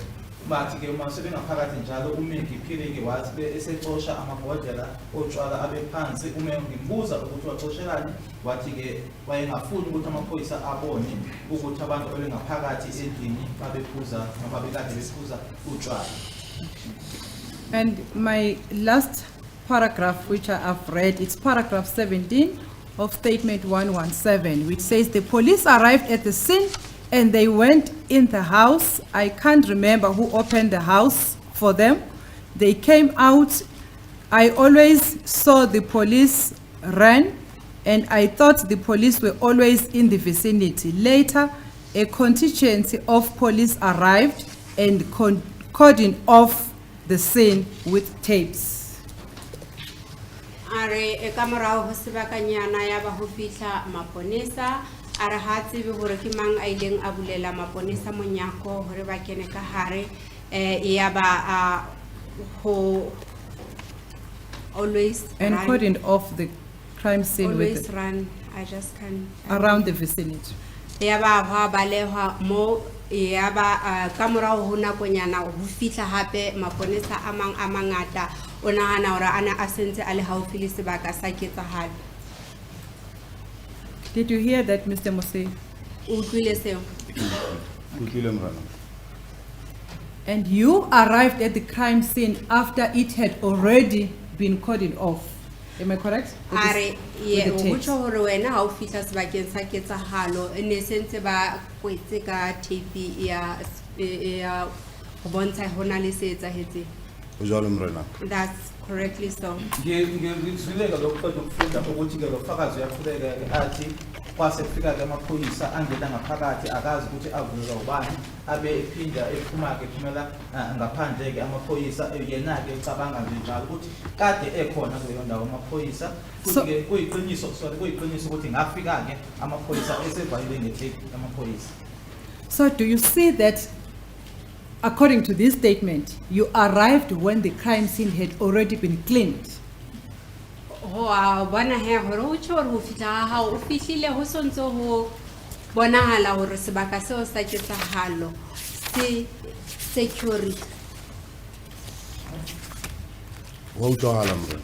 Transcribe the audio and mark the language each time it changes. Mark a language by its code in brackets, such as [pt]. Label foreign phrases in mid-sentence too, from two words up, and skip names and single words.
[zu] Bathi ke uma sebengaphakathi njalo uMaggie Phiri-ke wathi esexosha amabhodlela otshwala abe phansi. Uma ngimbuza ukuthi waxoshelani wathi-ke wayengafuni ukuthi amaphoyisa abone ukuthi abantu abebengaphakathi endlini babephuza noma babekade bephuza utshwala. [en] And my last paragraph which I have read, it's paragraph 17 of statement 117, which says the police arrived at the scene and they went in the house. I can't remember who opened the house for them. They came out. I always saw the police ran, and I thought the police were always in the vicinity. Later, a contingency of police arrived and cordoned off the scene with tapes. [st] Are e ka morao ho sebakanyana ya ba ho fihla maponesa a re ha tsebe hore ke mang a ileng a bulela maponesa monyako hore ba kene ka hare ya ba ho always [en] And run, cordoned off the crime scene always with run. I just can't around the vicinity. [st] ya ba ha balehwa mo ya ba ka morao ho nakonyana ho fihla hape maponesa a mang a mangata o nahana hore ana a sentse a le haufi le sebaka sa ketsahalo. [en] Did you hear that, Mr. Mose? [st] O utlwile seo? Utlwile Morena. [en] And you arrived at the crime scene after it had already been cordoned off. Am I correct? With [st] Are [en] this- [st] ye [en] with the [st] o [en] tapes. [st] botsa hore wena ha o fihla sebakeng sa ketsahalo e ne sentse ba kwetse ka tape ya ho bontsha hona le se etsahetseng. O jwalo Morena. [en] That's correctly so. [zu] Ngizwile-ke lokuqeda ukufunda ukuthi-ke lo fakazi uyaqhubeka-ke athi kwase kufika-ke amaphoyisa angena ngaphakathi akazi ukuthi avulelwa ubani abe ephinda ephuma-ke ephumela ngaphandle-ke amaphoyisa yena-ke ecabanga nje njalo ukuthi kade ekhona kuleyo ndawo amaphoyisa futhi-ke kuyiqiniso ukuthi ngafika-ke amaphoyisa esevalile nge-tape amaphoyisa. [en] So do you see that, according to this statement, you arrived when the crime scene had already been cleaned? [st] Ho a bona he hore o tjho hore ho fihla ha o fihlile ho sontse ho bonahala hore sebaka seo sa ketsahalo se security. Wa utlwahala Morena.